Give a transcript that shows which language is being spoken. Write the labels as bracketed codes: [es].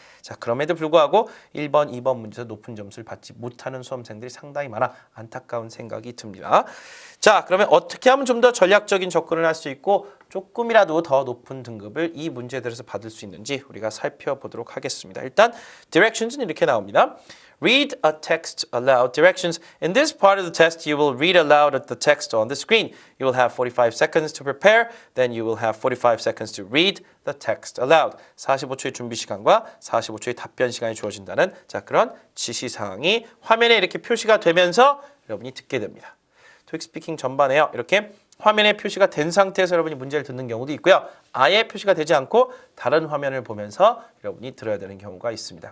[ko] 자, 그럼에도 불구하고 1번, 2번 문제에서 높은 점수를 받지 못하는 수험생들이 상당히 많아 안타까운 생각이 듭니다. 자, 그러면 어떻게 하면 좀 더 전략적인 접근을 할 수 있고 조금이라도 더 높은 등급을 이 문제들에서 받을 수 있는지 우리가 살펴보도록 하겠습니다. 일단 directions는 이렇게 나옵니다. [en] Read a text aloud. Directions. In this part of the test, you will read aloud the text on the screen. You will have 45 seconds to prepare. Then you will have 45 seconds to read the text aloud. [ko] 45초의 준비 시간과 45초의 답변 시간이 주어진다는 자, 그런 지시사항이 화면에 이렇게 표시가 되면서 여러분이 듣게 됩니다. 토익 스피킹 전반에요, 이렇게 화면에 표시가 된 상태에서 여러분이 문제를 듣는 경우도 있고요. 아예 표시가 되지 않고 다른 화면을 보면서 여러분이 들어야 되는 경우가 있습니다.